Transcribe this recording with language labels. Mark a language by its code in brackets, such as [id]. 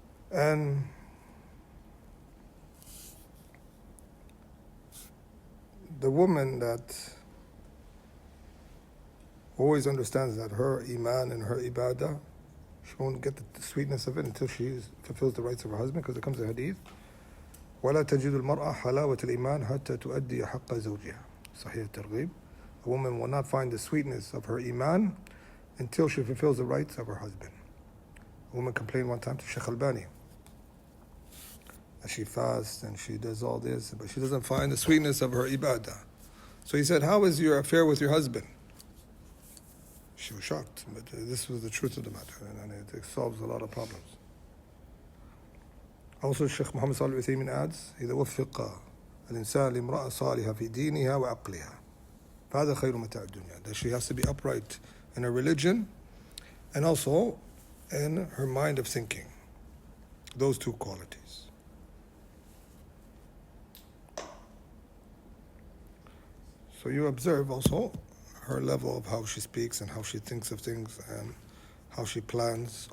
[en] And the woman that always understands that her iman and her ibadah, she won't get the sweetness of it until she fulfills the rights of her husband, because it comes in hadith. [ar] ولا تجد المرأة حلاوة الإيمان حتى تؤدي حق زوجها. صحيح الترغيب. [en] A woman will not find the sweetness of her iman until she fulfills the rights of her husband. A woman complained one time to Shaykh Albani that she fasts and she does all this, but she doesn't find the sweetness of her ibadah. So he said, how is your affair with your husband? She was shocked, but this was the truth of the matter, and it solves a lot of problems. Also, Shaykh Muhammad Salih Uthaymin adds, [ar] إذا وفق الإنسان لامرأة صالحة في دينها وعقلها فهذا خير متاع الدنيا. [en] That she has to be upright in her religion and also in her mind of thinking. Those two qualities. So you observe also her level of how she speaks and how she thinks of things and how she plans.